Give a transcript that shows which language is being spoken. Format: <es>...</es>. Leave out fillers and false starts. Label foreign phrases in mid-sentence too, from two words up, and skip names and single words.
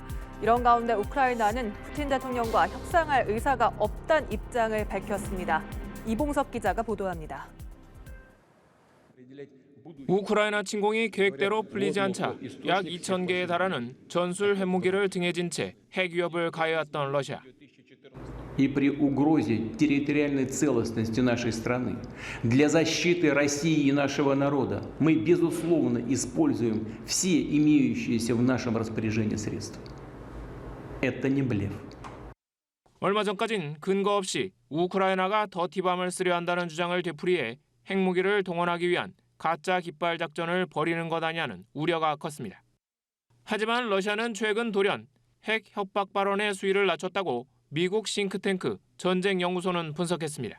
<ko>이런 가운데 우크라이나는 푸틴 대통령과 협상할 의사가 없다는 입장을 밝혔습니다. 이봉석 기자가 보도합니다. 우크라이나 침공이 계획대로 풀리지 않자 약 2,000개에 달하는 전술 핵무기를 등에 진 채 핵 위협을 가해왔던 러시아.</ko> <ru>И при угрозе территориальной целостности нашей страны для защиты России и нашего народа мы, безусловно, используем все имеющиеся в нашем распоряжении средства. Это не блеф.</ru> <ko>얼마 전까진 근거 없이 우크라이나가 더티밤을 쓰려 한다는 주장을 되풀이해 핵무기를 동원하기 위한 가짜 깃발 작전을 벌이는 것 아니냐는 우려가 컸습니다. 하지만 러시아는 최근 돌연 핵 협박 발언의 수위를 낮췄다고 미국 싱크탱크 전쟁연구소는 분석했습니다.</ko>